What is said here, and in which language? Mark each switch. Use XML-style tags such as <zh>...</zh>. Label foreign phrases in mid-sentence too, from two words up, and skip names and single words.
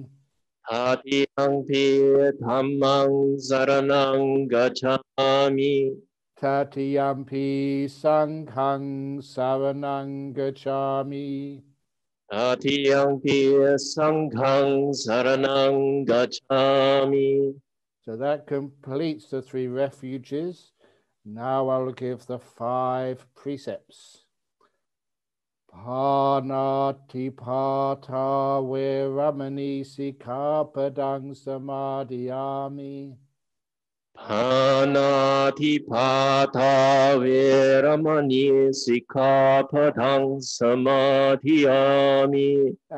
<pi>Tatiyampi dhammang saranang gacchami. Tatiyampi sanghang saranang gacchami. Tatiyampi sanghang saranang gacchami.</pi> <en>So that completes the 3 refuges. Now I'll give the 5 precepts.</en> <pi>Panati pata veramani sikkhapadang samadhiyami. Panatipata veramani sikkhapadang samadhiyami.</pi>